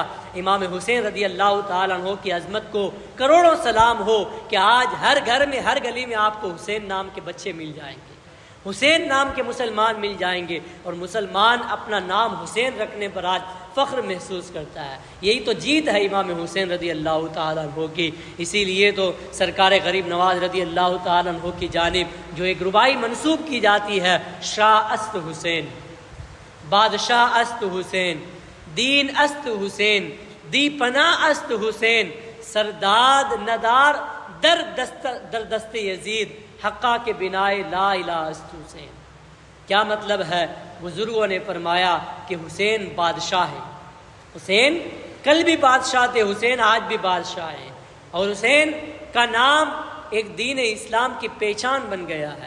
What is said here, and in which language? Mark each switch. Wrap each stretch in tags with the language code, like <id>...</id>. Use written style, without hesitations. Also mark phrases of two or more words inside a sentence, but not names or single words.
<ur>امام حسین</ur> <ar>رضی اللہ تعالیٰ عنہ</ar> <ur>کی عظمت کو کروڑوں سلام ہو کہ آج ہر گھر میں ہر گلی میں آپ کو حسین نام کے بچے مل جائیں گے، حسین نام کے مسلمان مل جائیں گے، اور مسلمان اپنا نام حسین رکھنے پر آج فخر محسوس کرتا ہے۔ یہی تو جیت ہے امام حسین</ur> <ar>رضی اللہ تعالیٰ عنہ</ar> <ur>کی۔ اسی لیے تو سرکار غریب نواز</ur> <ar>رضی اللہ تعالیٰ عنہ</ar> <ur>کی جانب جو ایک ربائی منسوب کی جاتی ہے،</ur> <fa>شاہ است حسین، بادشاہ است حسین، دین است حسین، دی پناہ است حسین، سرداد ندار در دست یزید، حقا کے بنائے</fa> <ar>لا الہ</ar> <fa>است حسین۔</fa> <ur>کیا مطلب ہے؟ بزرگوں نے فرمایا کہ حسین بادشاہ ہے، حسین کل بھی بادشاہ تھے، حسین آج بھی بادشاہ ہیں، اور حسین کا نام ایک دین اسلام کی پہچان بن گیا ہے۔</ur>